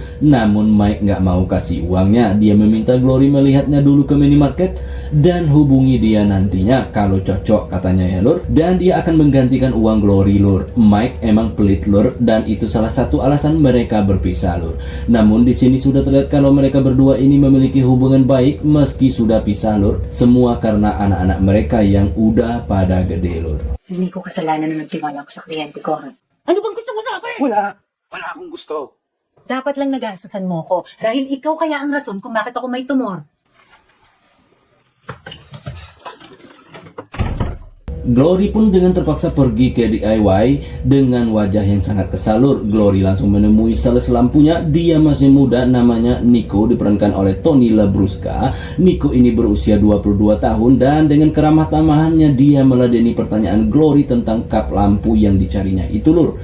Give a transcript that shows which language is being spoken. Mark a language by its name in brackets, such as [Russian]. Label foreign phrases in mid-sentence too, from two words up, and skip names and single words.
[Indonesian] Namun Mike nggak mau kasih uangnya. Dia meminta Glory melihatnya dulu ke minimarket dan hubungi dia nantinya kalau cocok katanya ya lur, dan dia akan menggantikan uang Glory lur. Mike emang pelit lur, dan itu salah satu alasan mereka berpisah lur. Namun di sini sudah terlihat kalau mereka berdua ini memiliki hubungan baik meski sudah pisah lur. Semua karena anak-anak mereka yang udah pada gede lur. [Filipino] Hindi ko kasalanan na nagtiwala ko sa kliyente ko, ha? Ano bang gusto mo sa akin? Wala akong gusto. Dapat lang nagastusan mo ko. Dahil ikaw kaya ang rason kung bakit ako may tumor. [Indonesian] Glory pun dengan terpaksa pergi ke DIY dengan wajah yang sangat kesal lur. Glory langsung menemui sales lampunya. Dia masih muda, namanya Nico, diperankan oleh Tony Labrusca. Nico ini berusia 22 tahun dan dengan keramah tamahannya dia meladeni pertanyaan Glory tentang kap lampu yang dicarinya itu lur.